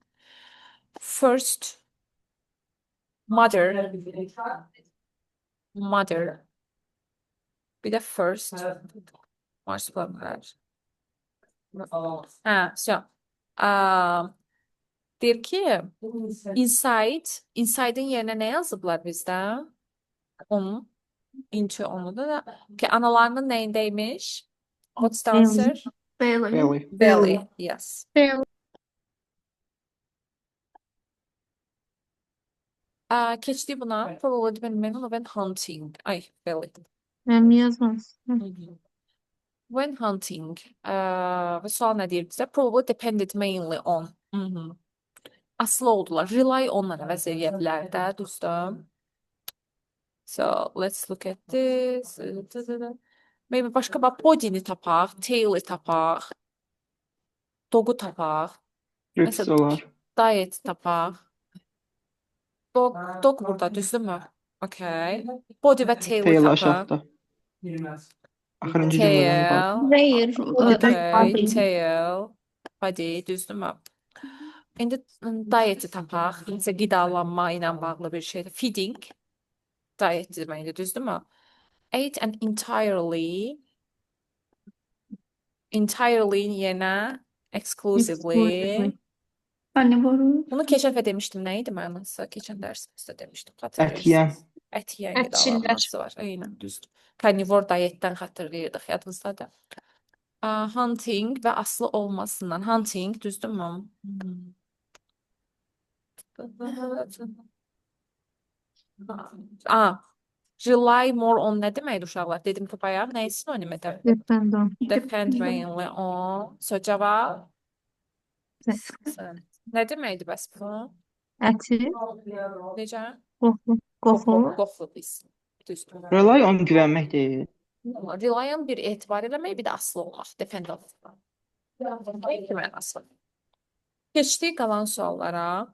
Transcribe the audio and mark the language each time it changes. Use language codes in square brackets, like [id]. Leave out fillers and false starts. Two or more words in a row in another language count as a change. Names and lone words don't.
[en] First, mother. [az] Bir də first. Marsupiallar. So. Deyir ki, inside-in yerinə nə yazıblar bizdə? Onu. Into onu da. Okay, analarının nəyindəymiş? [en] What's the answer? Belly. Belly. Belly. Yes. [az] Keçdi buna. [en] Probably depending when hunting. Ay, belly. [az] Mənim yazmaz. [en] When hunting. [az] Və sual nə deyir bizə? [en] Probably depended mainly on. [az] Asılı oldular. [en] Rely onla [az] əvəz edə bilər də, düzdür? [en] So, let's look at this. [az] Maybe başqa body-ni tapaq, tail-i tapaq, dog-u tapaq. Rex Məsələn, olar. diet tapaq. Dog burada, düzdürmü? Okay. Body və tail-i Tail tapaq. aşağıda. Axırıncı cümlədən bax. Rare. Okay, tail, body, düzdürmü? İndi diet-i tapaq. Necə qidalanma ilə bağlı bir şeydir. Feeding. Diet deməkdir, düzdürmü? [en] Ate and entirely yenə exclusively. [az] Carnivore. Bunu keçən dəfə demişdim, nə idi mənası? Keçən dərsimizdə demişdim. Ət yeyən. Ət yeyən Ətçillər. qidalanması var. Eynən, düzdür. Carnivore dietdən xatırlayırdıq, yadınızdadır. Hunting və aslı olmasından. Hunting, düzdürmü? [en] Rely more on [az] nə deməkdir uşaqlar? Dedim ki, bayaq nə üçün oynayım edəm? [en] Depend on. Depend mainly on. So, [az] cavab? Nə deməkdir bəs bu? Əti, Necə? qoxu. Qoxu biz. Düzdür. [en] Rely on [az] güvənmək deyil. [en] Rely on [az] bir etibar eləmək, bir də asılı olmaq. [en] Depend on. [az] İki mənası. Keçdik qalan suallara.